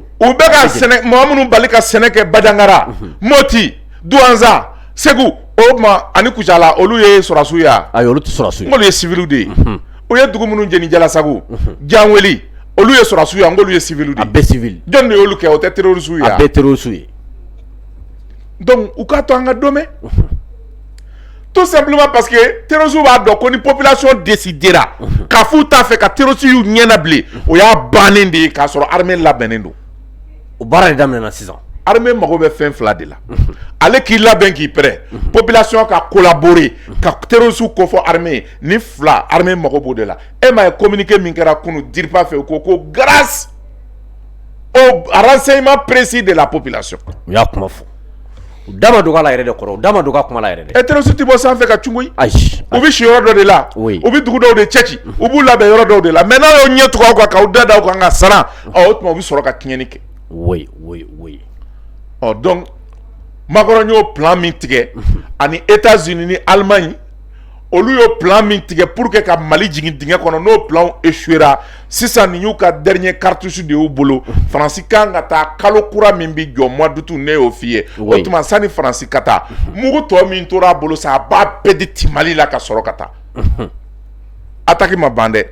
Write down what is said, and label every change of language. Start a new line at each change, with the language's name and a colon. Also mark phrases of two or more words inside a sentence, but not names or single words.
Bambara: u bɛ ka sɛnɛ maa minnu bali ka sɛnɛ kɛ Bajangara Moti Douanza Segu o tuma ani Kucala olu ye sɔrɔdasiw ye ayi olu tɛ sɔrɔdasiw ye olu ye civil de ye u ye dugu minnu jeni Jalasago Janweli olu ye sɔrɔdasiw ye olu ye civil de ye a bɛɛ civil jɔn de y'olu kɛ o tɛ terroriste ye a bɛɛ terroriste ye donc u k'a to an ka dɔmɛ
French: tout simplement parce que terroristes
Bambara: b'a dɔn ko ni
French: population décidera
Bambara: k'a f'u t'a fɛ ka terroristes y'u ɲɛnabile o y'a bannen de ye k'a sɔrɔ armée labɛnnen don o baara de daminɛna sisan armée mago bɛ fɛn fila de la ale k'i labɛn k'i prêt population ka collaborer ka terroristes kofɔ armée ni fila armée mago b'o de la e m'a ye communiqué min kɛra kunu DIRPA fɛ ko
French: grâce au renseignement précis de la population
Bambara: u y'a kuma fɔ u da ma don a la yɛrɛ de kɔrɔ u da ma don a kuma la yɛrɛ de terroriste tɛ bɔ sanfɛ ka cungo ye ayi u bɛ si yɔrɔ dɔ de la u bɛ dugu dɔw de cɛci u b'u labɛn yɔrɔ dɔw de la mais n'a y'o ɲɛ tugu aw kan k'aw da da aw kan ka saran o tuma u bɛ sɔrɔ ka tiɲɛni kɛ
French: oui
Bambara: donc Macron y'o plan min tigɛ ani États-Unis ni Allemagne olu y'o plan min tigɛ
French: pour que
Bambara: ka Mali jigin dingɛ kɔnɔ n'o
French: plan échouera
Bambara: sisan nin y'u ka
French: dernier cartouche
Bambara: de y'u bolo Faransi kan ka taa kalo kura min bi jɔ
French: mois d'août
Bambara: ne y'o f'i ye o tuma sani Faransi ka taa mugu tɔ min tora a bolo sa a b'a bɛɛ di ti Mali la ka sɔrɔ ka taa attaque ma ban dɛ